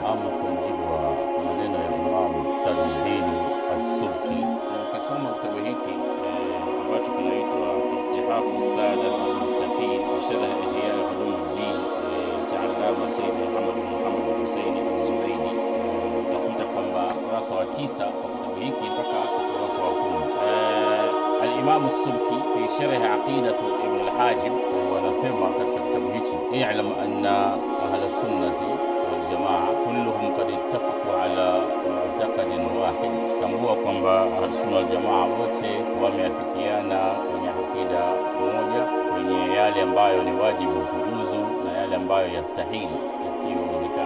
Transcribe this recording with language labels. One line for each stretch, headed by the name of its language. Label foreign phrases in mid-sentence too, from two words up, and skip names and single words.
Swahili: Ama kwa mujibu wa maneno ya Imam Tajuddin As-Subki, na ukisoma kitabu hiki ambacho kinaitwa Ittihafu Sada al-Muttaqin wa Sharh Ihya Ulumuddin cha Allama Sayyid Muhammad bin Muhammad Hussein Az-Zubaydi, utakuta kwamba ukurasa wa 9 wa kitabu hiki mpaka ukurasa wa
Arabic: 10 al-Imam As-Subki fi Sharh Aqidatu Ibn al-Hajib
Swahili: wanasema katika kitabu hichi,
Arabic: اعلم أن أهل السنة والجماعة كلهم قد اتفقوا على معتقد واحد.
Swahili: Tambua kwamba Ahlusunna wal Jamaa wote wameafikiana kwenye akida moja, kwenye yale ambayo ni wajibu kujuzu na yale ambayo yastahili yasiyowezekana.